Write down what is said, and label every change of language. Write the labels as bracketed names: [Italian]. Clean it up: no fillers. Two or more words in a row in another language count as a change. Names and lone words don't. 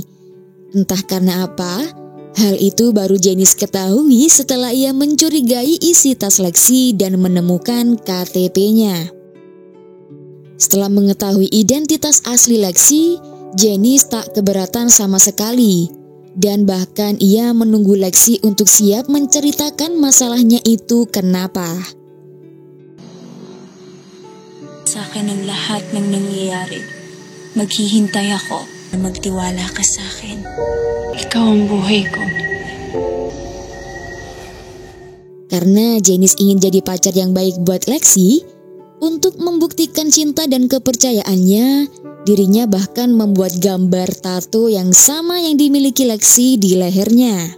[Indonesian] Entah karena apa, hal itu baru Janice ketahui setelah ia mencurigai isi tas Lexi dan menemukan KTP-nya. Setelah mengetahui identitas asli Lexi, Janice tak keberatan sama sekali. Dan bahkan ia menunggu Lexi untuk siap menceritakan masalahnya itu kenapa. [Filipino] Sa akin ang lahat ng nangyayari. Maghihintay ako na magtiwala ka sa akin. Ikaw ang buhay ko. [Indonesian] Karena Janice ingin jadi pacar yang baik buat Lexi, untuk membuktikan cinta dan kepercayaannya, dirinya bahkan membuat gambar tato yang sama yang dimiliki Lexi di lehernya.